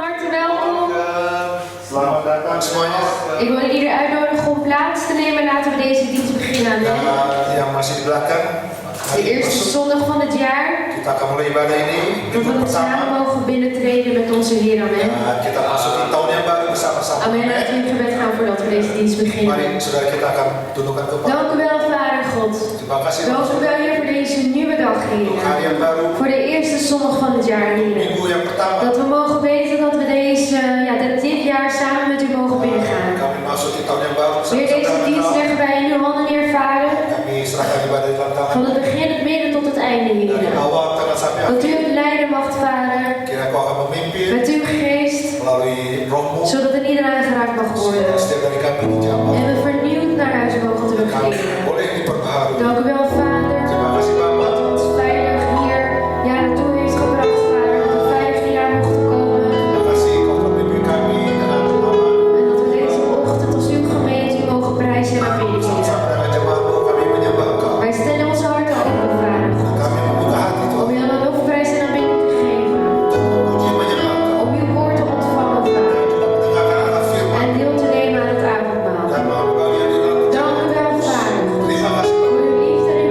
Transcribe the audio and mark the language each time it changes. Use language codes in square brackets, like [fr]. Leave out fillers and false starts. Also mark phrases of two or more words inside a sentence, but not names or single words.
[nl] welkom. [id] Selamat datang semuanya. [nl] Ik wil ieder uitnodigen om plaats te nemen. Laten we deze dienst beginnen. [id] Dan yang masih di belakang, [nl] De eerste zondag van het jaar. [id] kita akan mulai ibadah ini [nl] Dat we [id] minggu [nl] het samen [id] pertama. [nl] mogen binnentreden met onze Heer. Amen. [id] Kita masuk di tahun yang baru bersama-sama. Amen. [nl] Laten we in gebed gaan voordat we deze dienst beginnen. [id] Mari saudara kita akan tundukkan kepala. [nl] Dank u wel, Vader God. [id] Terima kasih [nl] Dank u wel, Heer, voor deze nieuwe dag, [id] untuk hari [nl] Heer. [id] yang baru, [nl] Voor de eerste zondag van het jaar, Heer. [id] minggu yang pertama. [nl] Dat we mogen weten dat we dit jaar samen met u mogen binnengaan. [id] Kami masuk di tahun yang baru [nl] Heer, deze dienst leggen wij in uw handen neer, Vader. [id] Kami serahkan ibadah di dalam tangan. [nl] Van het begin, het midden tot het einde, [id] Dari [nl] Heer. [id] awal tengah sampai [nl] Dat u [id] akhir. [nl] het leiden mag, Vader. [id] Kira kau akan memimpin [nl] Met uw geest. [id] melalui rohmu. [nl] Zodat er iedereen aangeraakt mag worden. [id] Setiap dari kami dijamah. [nl] En we vernieuwd naar huis mogen [id] Kami [nl] terugkeren. [id] boleh diperbaharui. [nl] Dank u wel, Vader. [id] Terima kasih Bapak. [nl] Dat u ons veilig hier naartoe heeft gebracht, Vader. Dat we veilig hier naar mochten komen. [id] Terima kasih kau memimpin kami dengan aman. [nl] En dat we deze ochtend als uw gemeente u mogen prijzen en aanbidden, Heer. [id] Bersama dengan jemaatmu kami menyembah Engkau. [nl] Wij stellen onze harten open, Vader. [id] Kami membuka hati [nl] Om [id] Tuhan [nl] u alle lofprijs en aanbidding te geven. [id] untuk memuji menyembah Engkau. [nl] Om uw woord te ontvangen, Vader. [id] Mendengarkan anak firman [nl] En deel te nemen aan het avondmaal. [id] dan mau bagian di dalam. [nl] Dank u wel, Vader. [id] Terima kasih [nl] Voor [id] Bapak. [nl] uw